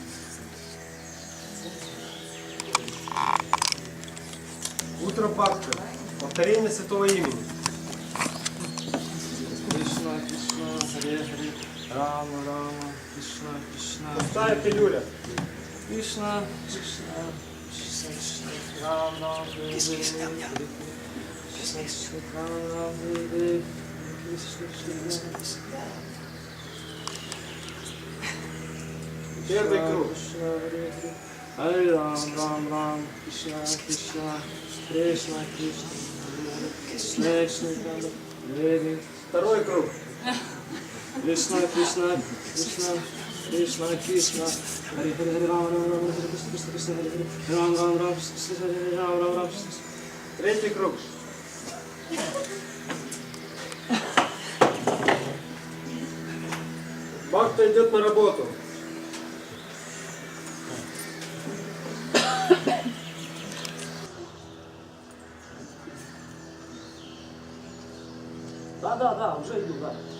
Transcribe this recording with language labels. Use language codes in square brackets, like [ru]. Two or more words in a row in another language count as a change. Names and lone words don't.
[ru] Утро, Бхакта. повторение святого имени. Кришна, Кришна, Харе Харе, Рама, Рама, Кришна, Кришна. Пустая пилюля. Кришна, Кришна, Кришна, Кришна, Рам, Рам, Хре, Хре, Кришна, Кришна, Рам, Рам, Хре, Хре, Кришна, Кришна. Первый круг. Кришна, Харе Харе, Харе Рам, Рам, Рам, Кришна, Кришна, Кришна, Кришна, Кришна, Кришна, Харе Харе. Второй круг. Кришна, Кришна, Кришна, Кришна, Кришна, Харе Харе, Харе Рама, Рама, Рама, Харе Кришна, Кришна, Кришна, Харе Харе, Рам, Рам, Рам, Кришна, Харе Рам, Рам, Рам, Кришна. Третий круг. Бхакта идет на работу. Да, уже иду, да.